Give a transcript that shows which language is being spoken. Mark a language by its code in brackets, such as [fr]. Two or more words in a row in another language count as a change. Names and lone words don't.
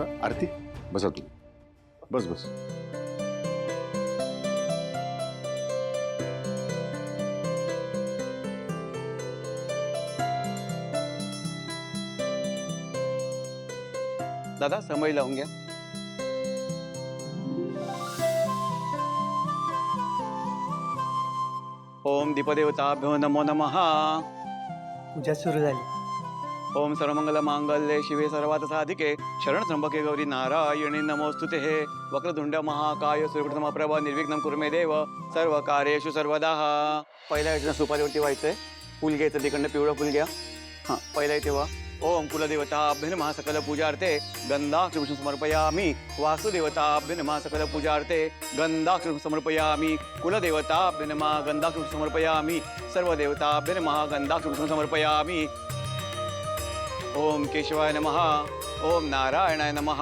[mr] आरती, बसा तू. बस बस. दादा, समय लावून घ्या. [sa] ओम दीपदेवताभ्यो नमो नमः. [mr] पूजा सुरू झाली. [sa] ओम सर्वमंगल मांगल्ये शिवे सर्वार्थ साधिके शरण त्र्यंबके गौरी नारायणी नमोस्तुते. वक्रतुंड महाकाय सूर्यप्रभा निर्विघ्नं कुरु मे देव सर्व कार्येषु सर्वदा. [mr] पहिल्या याच्या सुपारीवरती व्हायचंय. फुल घ्यायचं, तिकडनं पिवळं फुल घ्या. हां, पहिला इथे व्हा. [sa] ओम कुलदेवताभ्यो नमः सकल पूजार्थे गंधाक्षरपुष्पं समर्पयामि. वासुदेवताभ्यो नमः सकल पूजार्थे गंधाक्षरपुष्पं समर्पयामि. कुलदेवताभ्यो नमः गंधाक्षरपुष्पं समर्पयामि. सर्वदेवताभ्यो नमः गंधाक्षरपुष्पं समर्पयामि. ओम केशवाय नमः. ओम नारायणाय नमः.